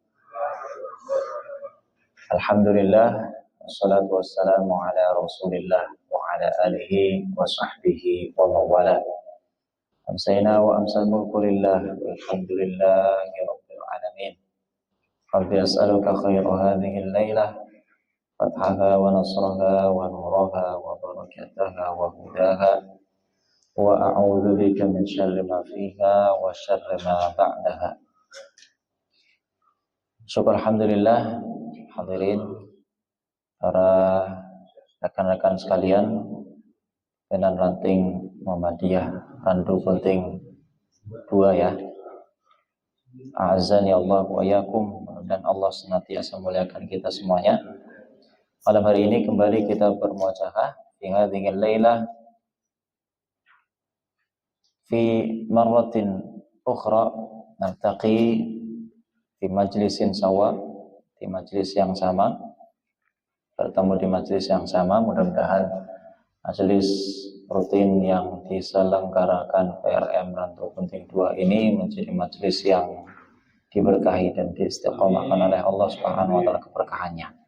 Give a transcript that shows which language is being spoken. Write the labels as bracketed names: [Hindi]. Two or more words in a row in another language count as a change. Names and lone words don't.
[Arabic] الحمد لله، والصلاة والسلام على رسول الله وعلى آله وصحبه ومن والاه. أمسينا وأمسى الملك لله والحمد لله رب العالمين. رب أسألك خير هذه الليلة فتحها ونصرها ونورها وبركتها وهداها وأعوذ بك من شر ما فيها وشر ما بعدها. [Indonesian] Syukur alhamdulillah, hadirin para rekan-rekan sekalian, penan ranting Muhammadiyah randu penting 2 ya. [Arabic] أعزني الله وإياكم, [Indonesian] dan Allah senantiasa muliakan kita semuanya. Malam hari ini kembali kita bermuajahah [Arabic] في هذه الليلة في مرة أخرى نلتقي di مجلس سواء, [Indonesian] di majlis yang sama, bertemu di majlis yang sama. Mudah-mudahan majlis rutin yang diselenggarakan PRM Rantu Penting 2 ini menjadi majlis yang diberkahi dan diistiqomahkan oleh Allah Subhanahu wa taala keberkahannya.